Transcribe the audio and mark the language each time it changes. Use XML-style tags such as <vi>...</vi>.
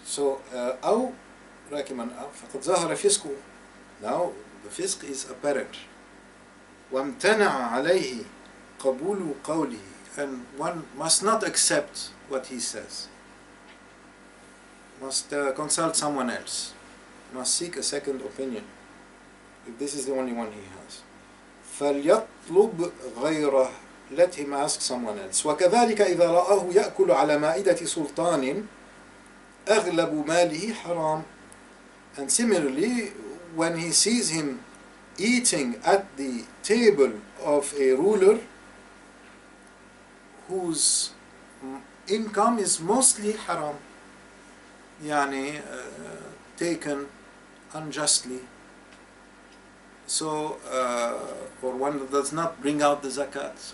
<ar>So, أو راكما فقد ظهر فسقه.</ar> <en>Now the fisq is apparent.</en> <ar>وامتنع عليه قبول قوله,</ar> <en>and one must not accept what he says. Must consult someone else. Must seek a second opinion, if this is the only one he has.</en> <ar>فليطلب غيره,</ar> <en>let him ask someone else.</en> <ar>وكذلك إذا رآه يأكل على مائدة سلطان أغلب ماله حرام.</ar> <en>And similarly, when he sees him eating at the table of a ruler whose income is mostly haram, yani taken unjustly, so or one that does not bring out the zakat.</en>